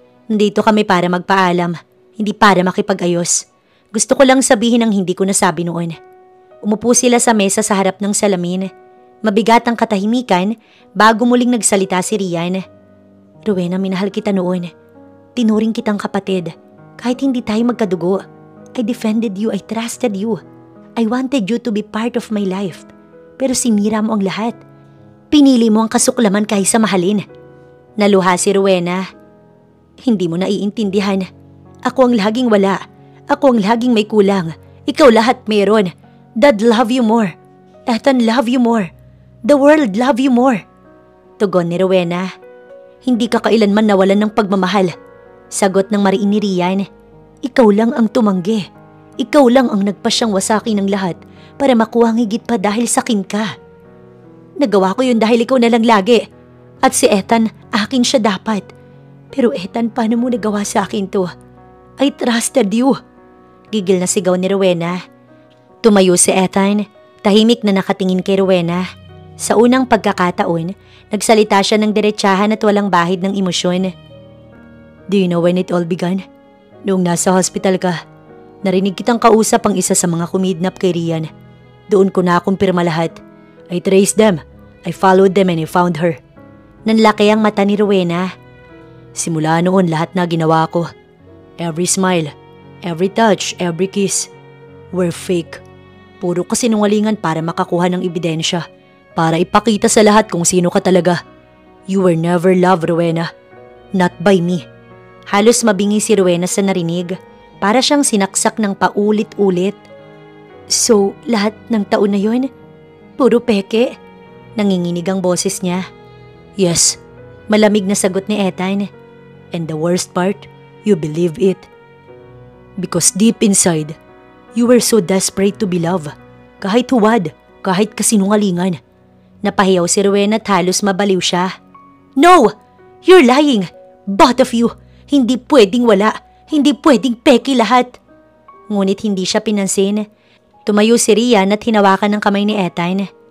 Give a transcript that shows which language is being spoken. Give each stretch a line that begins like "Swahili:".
Filipino: "Nandito kami para magpaalam, hindi para makipag-ayos. Gusto ko lang sabihin ang hindi ko nasabi noon." Umupo sila sa mesa sa harap ng salamin. Mabigat ang katahimikan bago muling nagsalita si Rian. "Rowena, minahal kita noon. Tinuring kitang kapatid. Kahit hindi tayo magkadugo.
English: I defended you, I trusted you. I wanted you to be part of my life.
Filipino: Pero sinira mo ang lahat. Pinili mo ang kasuklaman kaysa mahalin." Naluha si Rowena. "Hindi mo naiintindihan. Ako ang laging wala. Ako ang laging may kulang. Ikaw lahat meron.
English: Dad love you more. Ethan love you more. The world love you more."
Filipino: Tugon ni Rowena. "Hindi ka kailanman nawalan ng pagmamahal." Sagot ng mariin ni Rian. "Ikaw lang ang tumanggi. Ikaw lang ang nagpasyang wasaki ng lahat para makuha ang higit pa dahil sa akin ka. Nagawa ko yun dahil ikaw na lang lagi. At si Ethan, akin siya dapat. Pero Ethan, paano mo nagawa sa akin to?
English: I trusted you."
Filipino: Gigil na sigaw ni Rowena. Tumayo si Ethan, tahimik na nakatingin kay Rowena. Sa unang pagkakataon, nagsalita siya ng diretsahan at walang bahid ng emosyon.
English: "Do you know when it all began?
Filipino: Noong nasa hospital ka, narinig kitang kausap ang isa sa mga kumidnap kay Rian. Doon ko nakumpirma lahat.
English: I traced them, I followed them and I found her."
Filipino: Nanlaki ang mata ni Rowena. "Simula noon lahat na ginawa ko.
English: Every smile, every touch, every kiss, were fake.
Filipino: Puro kasinungalingan para makakuha ng ebidensya. Para ipakita sa lahat kung sino ka talaga.
English: You were never loved, Rowena. Not by me."
Filipino: Halos mabingi si Rowena sa narinig. Para siyang sinaksak ng paulit-ulit. "So, lahat ng taon na yun? Puro peke?" Nanginginig ang boses niya. "Yes," malamig na sagot ni Ethan.
English: "And the worst part, you believe it. Because deep inside, you were so desperate to be loved.
Filipino: Kahit huwad, kahit kasinungalingan." Napahiyaw si Rowena at halos mabaliw siya.
English: "No! You're lying! Both of you!
Filipino: Hindi pwedeng wala! Hindi pwedeng peki lahat!" Ngunit hindi siya pinansin. Tumayo si Rian at hinawakan ng kamay ni Ethan.